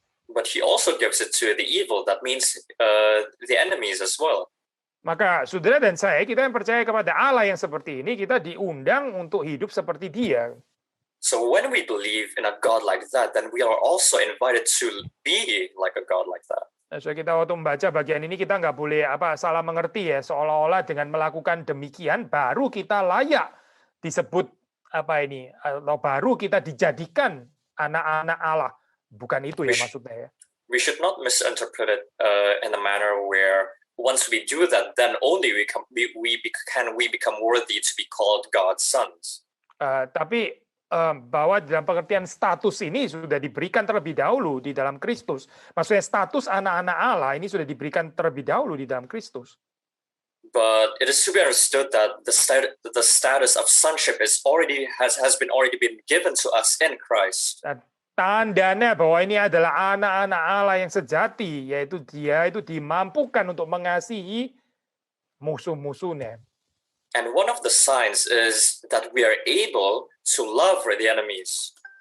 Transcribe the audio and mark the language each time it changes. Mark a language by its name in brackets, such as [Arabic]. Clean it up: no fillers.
[English] But he also gives it to the evil. That means the enemies as well. [Indonesian] Maka saudara dan saya, kita yang percaya kepada Allah yang seperti ini, kita diundang untuk hidup seperti Dia. [English] So when we believe in a God like that, then we are also invited to be like a God like that. [Indonesian] Nah, so kita waktu membaca bagian ini kita nggak boleh salah mengerti ya, seolah-olah dengan melakukan demikian baru kita layak disebut atau baru kita dijadikan anak-anak Allah. Bukan itu ya maksudnya ya. [English] We should not misinterpret it in a manner where once we do that, then only we become worthy to be called God's sons. [Indonesian] Tapi bahwa dalam pengertian status ini sudah diberikan terlebih dahulu di dalam Kristus. Maksudnya status anak-anak Allah ini sudah diberikan terlebih dahulu di dalam Kristus. [English] But it is to be understood that the status of sonship has already been given to us in Christ. [Indonesian] Dan tandanya bahwa ini adalah anak-anak Allah yang sejati, yaitu dia itu dimampukan untuk mengasihi musuh-musuhnya. [English] And one of the signs is that we are able to love the enemies.